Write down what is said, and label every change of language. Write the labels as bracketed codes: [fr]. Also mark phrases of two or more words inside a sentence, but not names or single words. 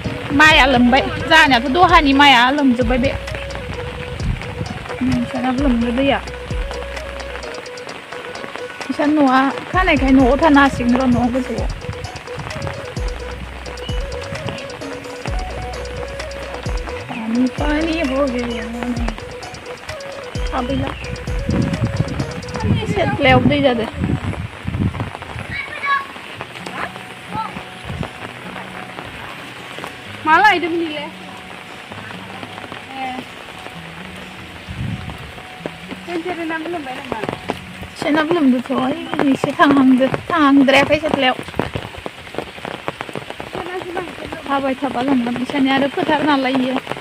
[brx] माइआ लोमबाय जानायाथ' दहानि माइआ लोमजोब्बाय बे नोंसानाबो लोमदो दैया इसान न'आ खानायखाय न'आव थानो हासिगोन र' न'आव गोजौआव [hi] पानी हो गया [brx] हाबैला सेथ्लायाव दै जादों मा लायदोंमोन इलाय सेनाबो लोमदोंथ' एसे थांहांद्रायाखै सेथ्लायाव हाबाय थाबा लोमगोन इसानि आरो फोथार नालाय इयो